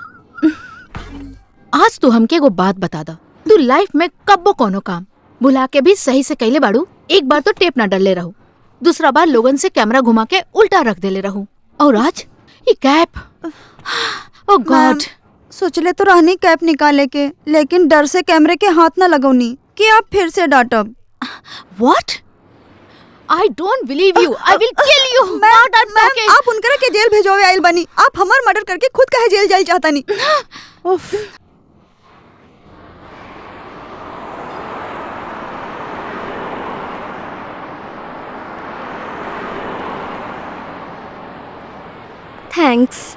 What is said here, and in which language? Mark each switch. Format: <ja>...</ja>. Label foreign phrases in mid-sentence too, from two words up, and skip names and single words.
<bho>आज तू हमके एगो बात बता दा, तू लाइफ में कब्बो कोनो काम बुला के भी सही से कैले बाड़ू। एक बार तो टेप ना डले रहू, दूसरा बार लोगन से कैमरा घुमा के उल्टा रख देले रहू, और आज ये कैप।</bho> <en>Oh God.</en> <bho>सोचले तो रहनी कैप निकाले के, लेकिन डर से कैमरे के हाथ ना लगौनी कि आप फिर से डांटब।</bho> <en>व्हाट? I don't believe you. I will kill you.</en> <bho>मैम, आप उनकरा के जेल भेजोवे आइल बनी। आप हमार मर्डर करके खुद काहे जेल जाइल चाहता नहीं? उफ।</bho> <en>थैंक्स।</en>